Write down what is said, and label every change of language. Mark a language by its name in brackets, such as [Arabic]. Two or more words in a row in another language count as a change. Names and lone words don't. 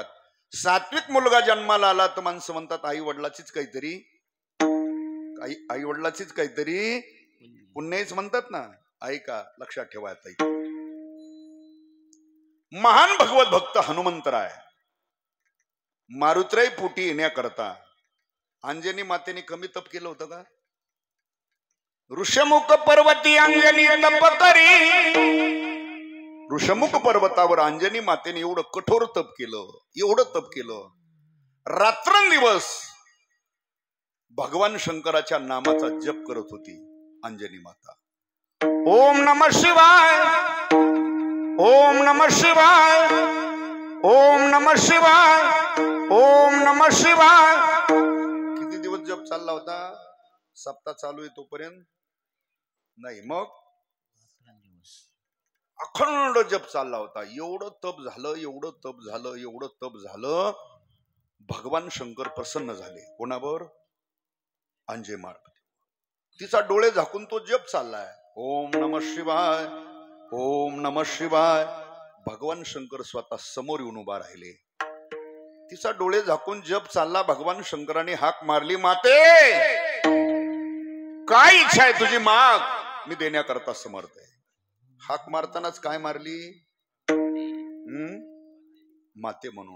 [Marathi] सात्विक मुलगा जन्माला आला तर माणसं म्हणतात आई वडिलाचीच काहीतरी पुण्यच म्हणतात ना. ऐका, लक्षात ठेवा. महान भगवत भक्त हनुमंतराय मारुत्रय पोटी येण्याकरता अंजनी मातेने कमी तप केलं होतं का? ऋषमुख पर्वती अंजनी तप करी. ऋषमुख पर्वतावर अंजनी मातेने एवढं कठोर तप केलं, एवढं तप केलं. रात्रंदिवस भगवान शंकराच्या नामाचा जप करत होती अंजनी माता. [Sanskrit] ओम नमः शिवाय, ओम नमः शिवाय, ओम नमः शिवाय, ओम नमः शिवाय. [Marathi] किती दिवस जप चालला होता? सप्ताह चालू आहे तोपर्यंत नाही, मग अखंड जप चालला होता. एवढं तप झालं, एवढं तप झालं, एवढं तप झालं. भगवान शंकर प्रसन्न झाले. कोणावर? अंजेमाळ. तिचा डोळे झाकून तो जप चाललाय. [Sanskrit] ओम नमः शिवाय, ओम नमः शिवाय. [Marathi] भगवान शंकर स्वतः समोर येऊन उभा राहिले. तिचा डोळे झाकून जप चालला. भगवान शंकराने हाक मारली, माते काय इच्छा आहे तुझी माग, मी देण्याकरता समर्थ आहे. हाक मारतानाच काय मारली? माते म्हणून.